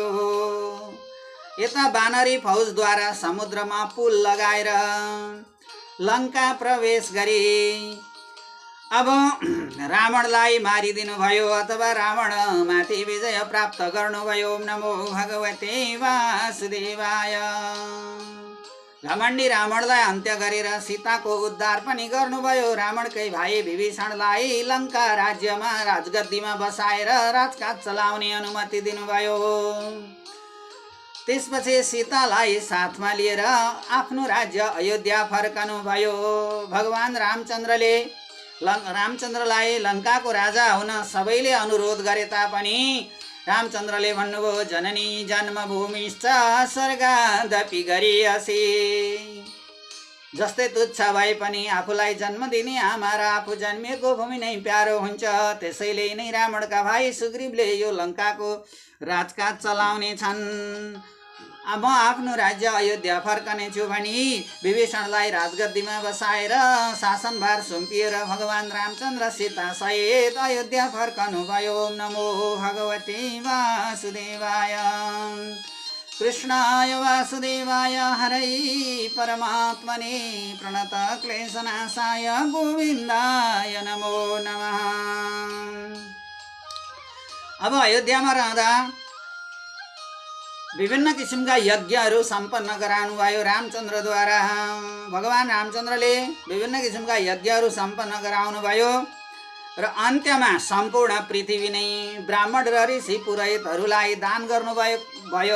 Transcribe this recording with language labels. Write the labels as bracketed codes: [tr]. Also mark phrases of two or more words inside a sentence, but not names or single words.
[ne] यता वानरी फौजद्वारा समुद्रमा पुल लगाएर लङ्का प्रवेश गरी अब रावणलाई मारिदिनु भयो अथवा रावणमाथि विजय प्राप्त गर्नुभयो। [sa] ओम नमो भगवते वासुदेवाय। [ne] घमण्डी रावणलाई अन्त्य गरेर सीताको उद्धार पनि गर्नुभयो। रावणकै भाइ विभीषणलाई लङ्का राज्यमा राजगद्दीमा बसाएर राजकाज चलाउने अनुमति दिनुभयो। त्यसपछि सीतालाई साथमा लिएर आफ्नो राज्य अयोध्या फर्कनुभयो। भगवान रामचन्द्रलाई लङ्काको राजा हुन सबैले अनुरोध गरे तापनि रामचन्द्रले भन्नुभयो, [sa] जननी जन्मभूमिश्च स्वर्गादपि गरियसी। [ne] जस्तै तुच्छ भए पनि आफूलाई जन्म दिने आमा र आफू जन्मिएको भूमि नै प्यारो हुन्छ। त्यसैले नै रावणका भाइ सुग्रीवले यो लङ्काको राजकाज चलाउने छन्। अब आफ्नो राज्य अयोध्या फर्कनेछु भनी विभीषणलाई राजगद्दीमा बसाएर शासनभार सुम्पिएर भगवान रामचन्द्र सीता सहित अयोध्या फर्कनुभयो। [sa] ओम नमो भगवते वासुदेवाय। कृष्णाय वासुदेवाय हरै परमात्मने प्रणत क्लेशनाशाय गोविन्दाय नमो नमः। [ne] अब अयोध्यामा रहँदा विभिन्न किसिमका यज्ञहरू सम्पन्न गराउनुभयो रामचन्द्रद्वारा। भगवान रामचन्द्रले विभिन्न किसिमका यज्ञहरू सम्पन्न गराउनुभयो र अन्त्यमा सम्पूर्ण पृथ्वी नै ब्राह्मण र ऋषि पुरोहितहरूलाई दान गर्नुभयो।